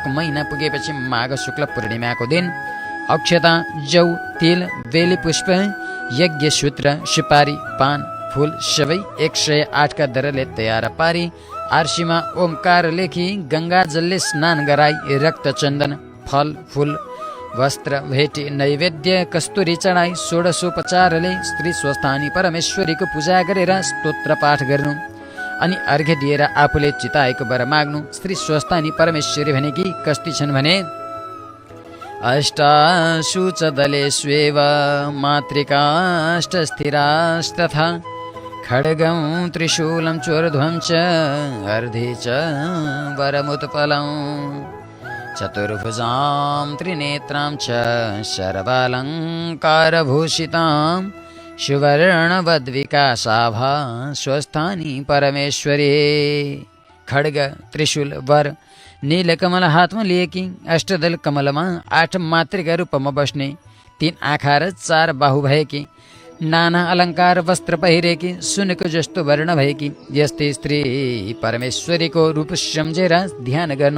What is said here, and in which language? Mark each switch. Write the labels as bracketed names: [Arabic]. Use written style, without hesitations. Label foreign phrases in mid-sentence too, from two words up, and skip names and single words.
[Nepali] महिना पुगेपछि माघ शुक्ल पूर्णिमाको दिन अक्षता, जौ, तिल, बेली पुष्प, यज्ञ सूत्र, सुपारी, पान, फूल सबै 108 का दरले तयार पारी आर्सीमा ओमकार लेखी गंगा जलले स्नान गराई रक्त चन्दन, फल, फूल, वस्त्र भेटी नैवेद्य कस्तुरी चढाई षोडशोपचारले श्री स्वस्थानी परमेश्वरीको पूजा गरेर स्तोत्र पाठ गर्नु अनि अर्घ्य दिएर आफूले चिताएको वर माग्नु। श्री स्वस्थानी परमेश्वरी भनेकी कस्ती छन् भने, [Sanskrit] अष्टासु च दलेष्वेव मातृकाष्टस्थिरास्तथा खड्गं त्रिशूलं चोर्ध्वं च अर्धे च वरमुत्पलं चतुर्भुजां त्रिनेत्रां च सर्वालङ्कारभूषितां सुवर्णवद्विकासाभा स्वस्थानी परमेश्वरी। [Nepali] खड्ग, त्रिशूल, वर, नीलकमल हातमा लिएकी, अष्टदल कमलमा 8 मातृका रूपमा बस्ने, 3 आँखा र 4 बाहु भएकी, नाना अलङ्कार वस्त्र पहिरेकी, सुनको जस्तो वर्ण भएकी यस्तै स्त्री परमेश्वरीको रूप सम्झेर ध्यान गर्नु।